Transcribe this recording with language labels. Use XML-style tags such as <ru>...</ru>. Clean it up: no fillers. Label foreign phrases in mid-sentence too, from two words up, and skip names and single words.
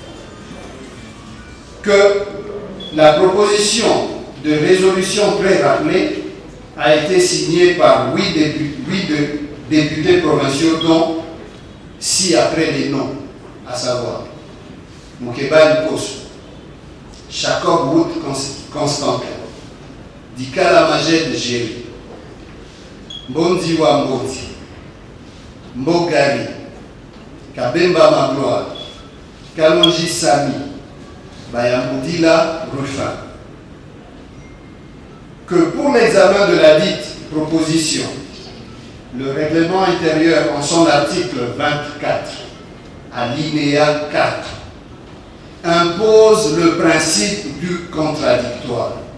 <fr>Que la proposition de résolution pré-rappelée a été signée par 8 députés provinciaux, dont 6 après les noms, à savoir Moukeba Nkosu, Jacob Wood Constantin, Dikala Majed Géry, Mbondiwa Mboti, Mbogari, Kabemba Magloire, Kalonji Sami, Bayamboudila Rufin. Que pour l'examen de la dite proposition, le règlement intérieur en son article 24, alinéa 4, impose le principe du contradictoire.</fr>